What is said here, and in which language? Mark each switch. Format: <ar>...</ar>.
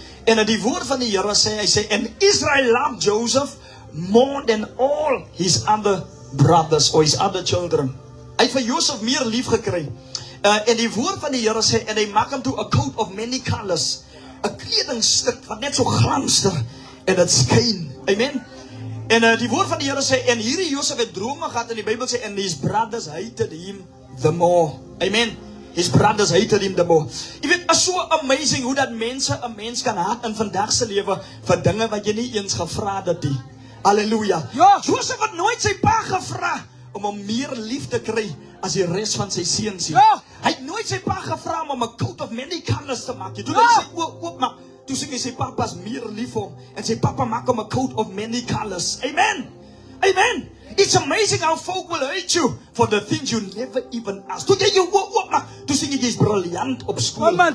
<af>En in die woord van die Here sê hy sê,</af> <en>and Israel loved Joseph more than all his other brothers or his other children.</en> <af>Hy het vir Josef meer lief gekry. En die woord van die Here sê, en hy maak hom toe</af> <en>a coat of many colors,</en> <af>'n kledingstuk wat net so glanster en dit skyn. Amen. En die woord van die Here sê, en hierdie Josef het drome gehad, en die Bybel sê,</af> <en>and his brothers hated him the more.</en> <af>Amen.</af> <en>His brothers hated him the more.</en> <af>Jy weet, is</af> <en>so amazing</en> <af>hoe dat 'n mens kan haat in vandag se lewe vir dinge wat jy nie eens gevra het nie. Halleluja. Josef het nooit sy pa gevra om hom meer lief te kry as die res van sy seuns. Hy het nooit sy pa gevra om 'n</af> <en>coat of many colors</en> <af>te maak. Toe hy sy oop maak, toe sê hy sy papa's meer lief vir hom en sy papa maak hom 'n coat of many colors. Amen.</af> <en>It's amazing how folk will hate you for the things you never even asked.</en> <af>Toe jy jou oop maak, toe sê jy's briljant op skool.</af>